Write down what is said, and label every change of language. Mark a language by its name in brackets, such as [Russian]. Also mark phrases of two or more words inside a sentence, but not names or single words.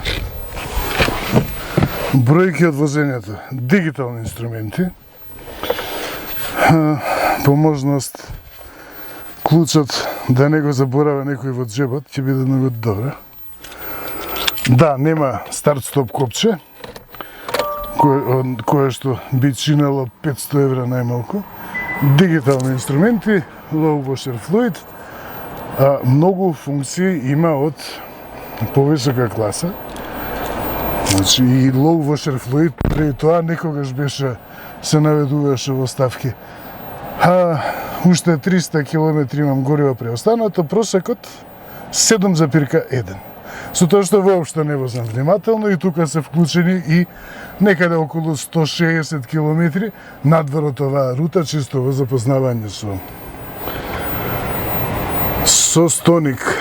[Macedonian] Бројки од возењето, дигитални инструменти, поможност клучот да не го заборава некој во джебот, ќе биде многу добро. Да, нема старт-стоп копче, кое што би чинело 500 евра најмалку. Дигитални инструменти, [English] low washer fluid, [Macedonian] многу функции има од повисока класа. Значи и [English] low washer fluid, [Macedonian] преди тоа некогаш беше, се наведуваше во ставки. Уште 300 км имам гориво преостанато, просекот 7,1. Со тоа што воопшто не возам внимателно и тука се вклучени и некаде околу 160 км надвор од оваа рута, чисто во запознавање со Стоник.